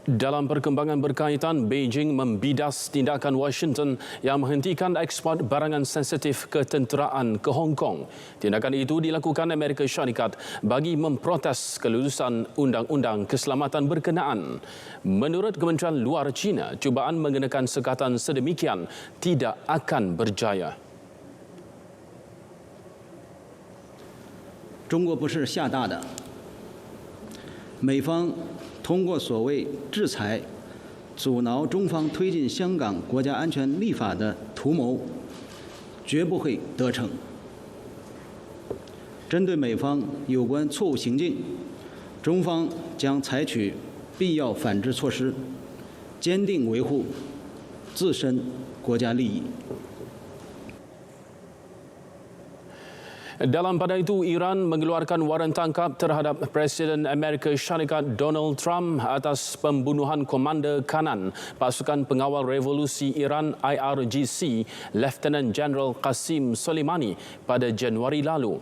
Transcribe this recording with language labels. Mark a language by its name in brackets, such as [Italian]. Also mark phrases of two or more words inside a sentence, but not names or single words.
[Malay] Dalam perkembangan berkaitan, Beijing membidas tindakan Washington yang menghentikan ekspor barangan sensitif ketenteraan ke Hong Kong. Tindakan itu dilakukan Amerika Syarikat bagi memprotes kelulusan Undang-Undang Keselamatan Berkenaan. Menurut Kementerian Luar China, cubaan mengenakan sekatan sedemikian tidak akan berjaya. [Chinese] 中国不是吓大的，美方通过所谓制裁，阻挠中方推进香港国家安全立法的图谋，绝不会得逞。针对美方有关错误行径，中方将采取必要反制措施，坚定维护自身国家利益。 [Malay] Dalam pada itu, Iran mengeluarkan waran tangkap terhadap Presiden Amerika Syarikat Donald Trump atas pembunuhan Komander Kanan Pasukan Pengawal Revolusi Iran IRGC, Lieutenant General Qasim Soleimani pada Januari lalu.